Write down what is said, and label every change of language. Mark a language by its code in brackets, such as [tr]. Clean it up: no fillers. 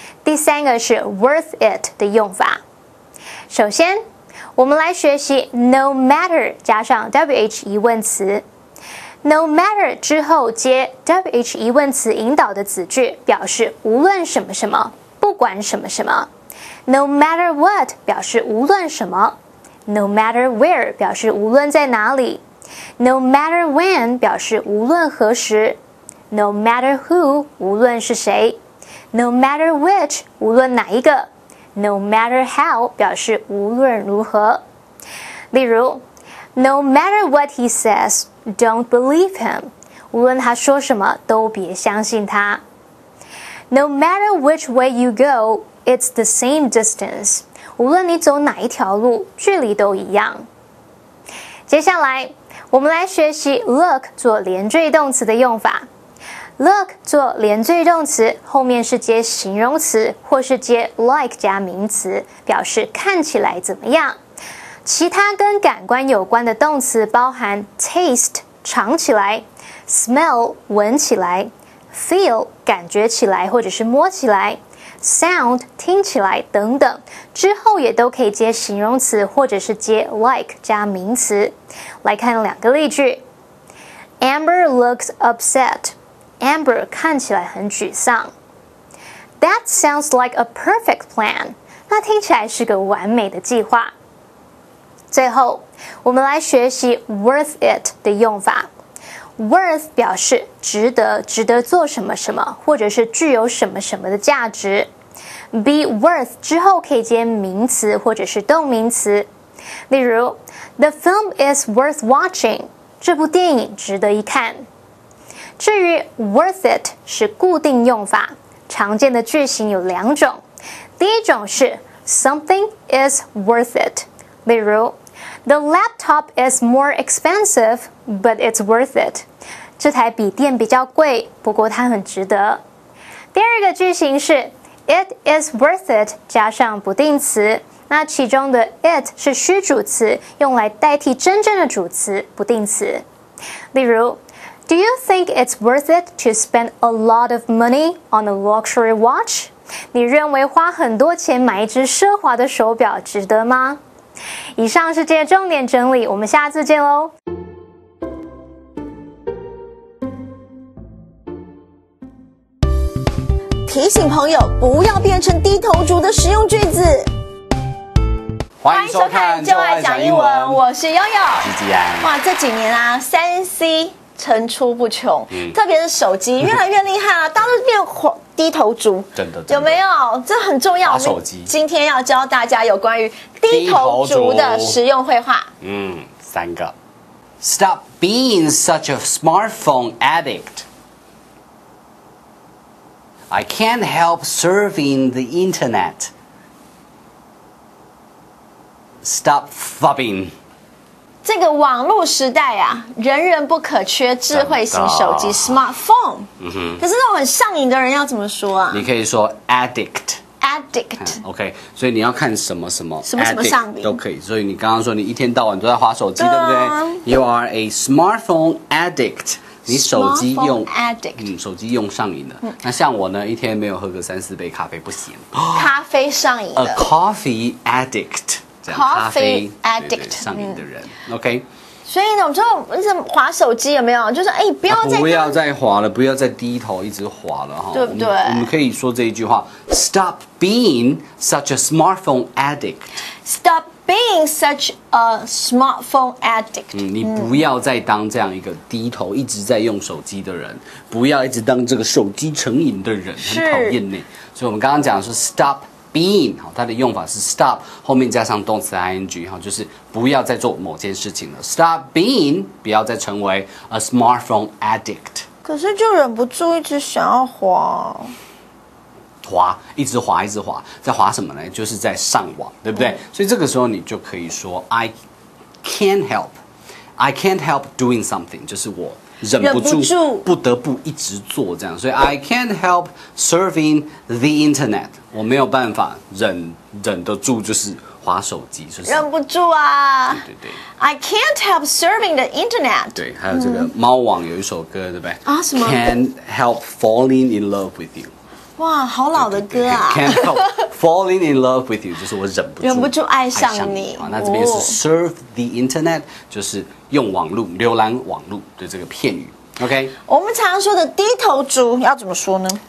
[zh] 第三个是 worth it 的用法。首先，我们来学习 no matter 加上 WH 疑问词。 No matter 之后接 WH 疑问词引导的子句，表示无论什么什么，不管什么什么。 No matter what 表示无论什么。 No matter where 表示无论在哪里。 No matter when 表示无论何时。 No matter who 无论是谁。 No matter which 无论哪一个。 No matter how 表示无论如何。例如 [en] No matter what he says, don't believe him. [zh] 无论他说什么都别相信他。 [en] No matter which way you go, it's the same distance. [zh] 无论你走哪一条路，距离都一样。接下来，我们来学习 look 做连缀动词的用法。 Look 做连缀动词，后面是接形容词或是接 like 加名词，表示看起来怎么样。其他跟感官有关的动词包含 taste 尝起来， smell 闻起来， feel 感觉起来或者是摸起来， sound 听起来等等，之后也都可以接形容词或者是接 like 加名词。来看2个例句。 [en] Amber looks upset.Amber [zh] 看起来很沮丧。 [en] That sounds like a perfect plan. [zh] 那听起来是个完美的计划。最后，我们来学习 worth it 的用法。 Worth 表示值得，值得做什么什么，或者是具有什么什么的价值。 Be worth 之后可以接名词或者是动名词。例如 [en] The film is worth watching. [zh] 这部电影值得一看。至于 worth it 是固定用法，常见的句型有2种。第一种是 something is worth it， 例如 [en] The laptop is more expensive, but it's worth it。 [zh] 这台笔电比较贵，不过它很值得。第二个句型是 it is worth it 加上不定词，那其中的 it 是虚主词，用来代替真正的主词不定词。例如 [en] Do you think it's worth it to spend a lot of money on a luxury watch? [zh] 你认为花很多钱买一只奢华的手表值得吗？以上是这些重点整理，我们下次见喽。提醒朋友不要变成低头族的实用句子。欢迎收看《就爱讲英文》，我是悠悠，吉吉安。哇，这几年啊，3C层出不穷，特别是手机越来越厉害啊，大家都变低头族，真的有没有？这很重要。滑手机。今天要教大家有关于低头族的实用绘画。三个。 [en] Stop being such a smartphone addict. I can't help surfing the internet. Stop fubbing. [zh] 这个网络时代啊，人人不可缺智慧型手机 smartphone。可是那种很上瘾的人要怎么说啊？你可以说 addict。OK， 所以你要看什么什么上瘾都可以。所以你刚刚说你一天到晚都在滑手机，对不对 ？ [en] You are a smartphone addict。 [zh] 你手机用 [en] addict， [zh] 手机用上瘾了。那像我呢，一天没有喝个3-4杯咖啡不行。咖啡上瘾 [en] ，a [zh] 的 [en] coffee addict， [zh] 咖啡 [en] addict [zh] 上瘾的人。OK。所以呢，我就滑手机有没有？就是不要再滑了，不要再低头一直滑了哈，对不对？我们可以说这一句话 [en] ：Stop being such a smartphone addict. Stop being such a smartphone addict. [zh] 你不要再当这样一个低头一直在用手机的人，不要一直当这个手机成瘾的人，很讨厌呢。所以我们刚刚讲的是 stop。being 它的用法是 stop 后面加上动词 ing 就是不要再做某件事情了。 [en] Stop being [zh] 不要再成为 [en] a smartphone addict。 [zh] 可是就忍不住一直想要滑，一直滑，在滑什么呢？就是在上网，对不对？所以这个时候你就可以说 [en] I can't help doing something， [zh] 就是我忍不住不得不一直做这样，所以 [en] I can't help surfing the internet， [zh] 我没有办法忍得住就是滑手机，就是忍不住啊。对 [en] I can't help surfing the internet。 [zh] 对，还有这个猫王有一首歌，对不对？啊，什么 [en] ？Can't help falling in love with you。 [zh] 哇，好老的歌啊 [en] ！Can't help falling in love with you， [zh] 就是我忍不住爱上你。那这边是 [en] surf the internet， [zh] 就是用网络浏览网络的这个片语。 OK，我们常说的低头族要怎么说呢？